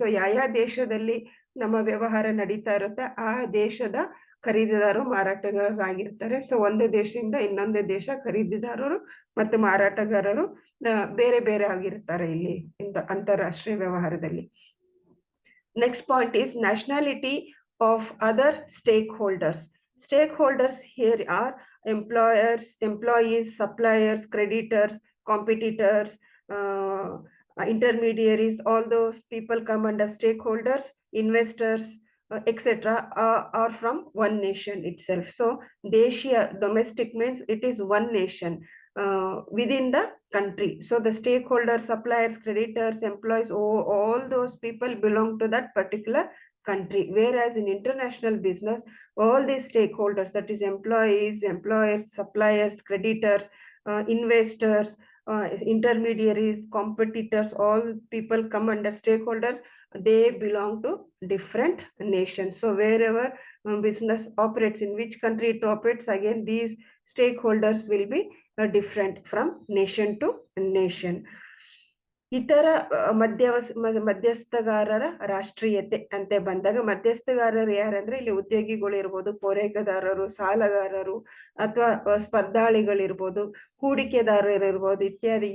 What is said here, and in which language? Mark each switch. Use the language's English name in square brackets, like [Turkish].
[Kannada] So ಯಾವ ದೇಶದಲ್ಲಿ ನಮ್ಮ ವ್ಯವಹಾರ ನಡೀತಾ ಇರುತ್ತೆ ಆ ದೇಶದ ಖರೀದಿದಾರರು ಮಾರಾಟಗಾರರಾಗಿರ್ತಾರೆ. ಸೊ ಒಂದು ದೇಶದಿಂದ ಇನ್ನೊಂದು ದೇಶ ಖರೀದಿದಾರರು ಮತ್ತು ಮಾರಾಟಗಾರರು ಬೇರೆ ಬೇರೆ ಆಗಿರ್ತಾರೆ ಇಲ್ಲಿ ಅಂತಾರಾಷ್ಟ್ರೀಯ ವ್ಯವಹಾರದಲ್ಲಿ. [English] Next point is nationality of other stakeholders. Stakeholders here are employees, suppliers, creditors, competitors, intermediaries. All those people come under stakeholders. Investors, etc. are from one nation itself. So deshiya, domestic means it is one nation within the country. So the stakeholders, suppliers, creditors, employees, all those people belong to that particular country, whereas in international business all these stakeholders, that is employees, employers, suppliers, creditors, investors, intermediaries, competitors, all people come under stakeholders. They belong to different nations. So wherever business operates, in which country it operates, again these stakeholders will be different from nation to nation. [Kannada] ಇತರ ಮಧ್ಯಸ್ಥಗಾರರ ರಾಷ್ಟ್ರೀಯತೆ ಅಂತ ಬಂದಾಗ ಮಧ್ಯಸ್ಥಗಾರರು ಯಾರಂದ್ರೆ ಇಲ್ಲಿ ಉದ್ಯೋಗಿಗಳು ಇರ್ಬೋದು, ಪೂರೈಕೆದಾರರು, ಸಾಲಗಾರರು ಅಥವಾ ಸ್ಪರ್ಧಾಳಿಗಳಿರ್ಬೋದು, ಹೂಡಿಕೆದಾರರು ಇರ್ಬೋದು ಇತ್ಯಾದಿ.